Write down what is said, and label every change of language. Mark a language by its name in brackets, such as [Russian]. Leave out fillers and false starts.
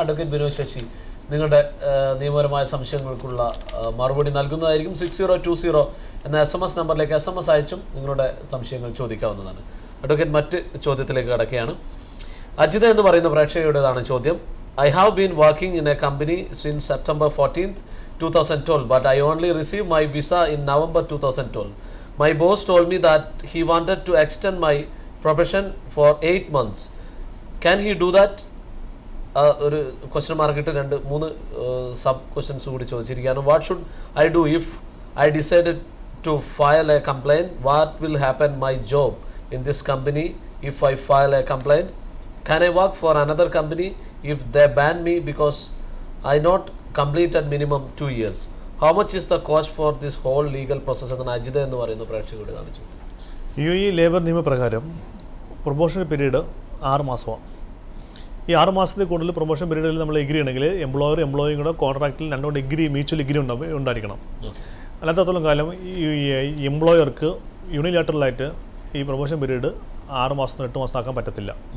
[Malayalam] Advocate Binoy Sasi നിങ്ങളുടെ നിയമപരമായ സംശയങ്ങൾക്കുള്ള മറുപടി നൽകുന്നതായിരിക്കും. 6020 എന്ന SMS നമ്പറിലേക്ക് SMS അയച്ചും നിങ്ങളുടെ സംശയങ്ങൾ ചോദിക്കാവുന്നതാണ്. അഡ്വക്കേറ്റ് മറ്റ് ചോദ്യത്തിലേക്ക് കടക്കുകയാണ്. അജിത എന്ന് പറയുന്ന പ്രേക്ഷകരുടേതാണ് ചോദ്യം. [English] I have been working in a company since September 14th, 2012, but I only received my visa in November 2012. My boss told me that he wanted to extend my probation for 8 months. Can he do that? [Malayalam] ഒരു question മാർക്കിട്ട് 2-3 sub questions കൂടി ചോദിച്ചിരിക്കുകയാണ്. [English] What should I do if I decided to file a complaint? What will happen my job in this company if I file a complaint? Can I work for another company if they ban me because I not completed minimum 2 years? How much is the cost for this whole legal process? [Malayalam] എന്നാണ് അജിത എന്ന് പറയുന്ന പ്രേക്ഷകരുടെ കാണിച്ചു. ഈ labour നിയമപ്രകാരം promotion period 6 മാസമാണ്. ഈ 6 മാസത്തിൽ കൂടുതൽ പ്രൊമോഷൻ പീരീഡിൽ നമ്മൾ എഗ്രി ചെയ്യണമെങ്കിൽ എംപ്ലോയിയും കൂടെ കോൺട്രാക്റ്റിൽ രണ്ടുകൊണ്ട് മ്യൂച്വൽ എഗ്രി ഉണ്ടായിരിക്കണം. അല്ലാത്തത്തോളം കാലം ഈ എംപ്ലോയർക്ക് യൂണിലാറ്ററലായിട്ട് ഈ പ്രൊമോഷൻ പീരീഡ് 6 മാസം 8 മാസം ആക്കാൻ പറ്റത്തില്ല.